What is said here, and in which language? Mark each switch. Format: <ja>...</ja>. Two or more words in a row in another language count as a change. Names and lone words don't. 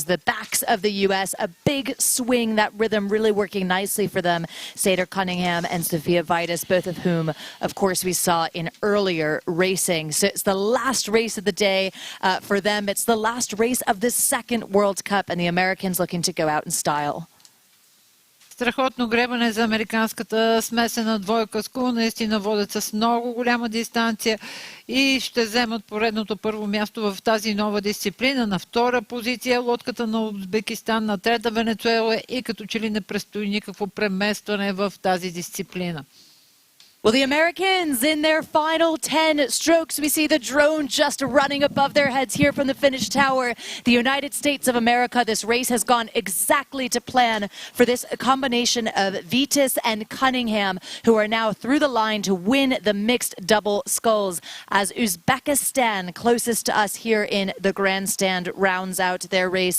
<en>The backs of the U.S., a big swing, that rhythm really working nicely for them. Sader Cunningham and Sophia Vitus, both of whom, of course, we saw in earlier racing. So it's the last race of the day for them. It's the last race of the second World Cup, and the Americans looking to go out in style.</en> <bg>Страхотно гребане за американската смесена двойка Скул. Наистина водят с много голяма дистанция и ще вземат поредното първо място в тази нова дисциплина. На втора позиция лодката на Узбекистан, на трета Венецуела и като че ли не предстои никакво преместване в тази дисциплина.</bg> <en>Well, the Americans in their final 10 strokes, we see the drone just running above their heads here from the finish tower. The United States of America, this race has gone exactly to plan for this combination of Vitus and Cunningham, who are now through the line to win the mixed double sculls, as Uzbekistan, closest to us here in the grandstand, rounds out their race.</en>